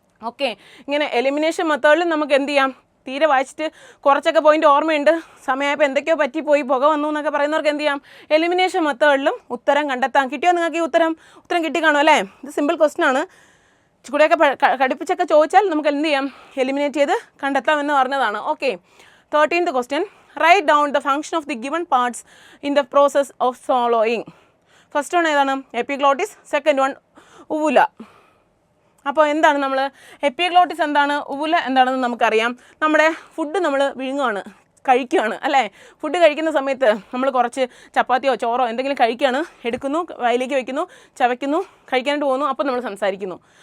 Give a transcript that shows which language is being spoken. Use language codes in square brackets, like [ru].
[ml] Okay, ഇങ്ങനെ elimination മെത്തേഡിൽ നമുക്ക് എന്ത് ചെയ്യാം? തീരെ വായിച്ചിട്ട് കുറച്ചൊക്കെ പോയിന്റ് ഓർമ്മയുണ്ട്, സമയമായപ്പോൾ എന്തൊക്കെയോ പറ്റിപ്പോയി, പുക വന്നു എന്നൊക്കെ പറയുന്നവർക്ക് എന്ത് ചെയ്യാം? എലിമിനേഷൻ മെത്തേഡിലും ഉത്തരം കണ്ടെത്താം. കിട്ടിയോ നിങ്ങൾക്ക്? ഈ ഉത്തരം കിട്ടി കാണും അല്ലേ? ഇത് സിമ്പിൾ ക്വസ്റ്റൻ ആണ്. കൂടെയൊക്കെ കടുപ്പിച്ചൊക്കെ ചോദിച്ചാൽ നമുക്ക് എന്ത് ചെയ്യാം? എലിമിനേറ്റ് ചെയ്ത് കണ്ടെത്താം എന്ന് പറഞ്ഞതാണ്. [en] Okay, 13th question. Write down the function of the given parts in the process of swallowing. [ml] First one ഏതാണ്? എപ്പിഗ്ലോട്ടിസ്. Second one ഉവുല. അപ്പോൾ എന്താണ് നമ്മൾ എപ്പിഗ്ലോട്ടിസ് എന്താണ്, ഉവുല എന്താണെന്ന് നമുക്കറിയാം. നമ്മുടെ ഫുഡ് നമ്മൾ കഴിക്കുകയാണ് അല്ലേ? ഫുഡ് കഴിക്കുന്ന സമയത്ത് നമ്മൾ കുറച്ച് ചപ്പാത്തിയോ ചോറോ എന്തെങ്കിലും കഴിക്കുകയാണ്, എടുക്കുന്നു, വായിലേക്ക് വയ്ക്കുന്നു, ചവയ്ക്കുന്നു, കഴിക്കാനായിട്ട് പോകുന്നു. അപ്പോൾ നമ്മൾ സംസാരിക്കുന്നു.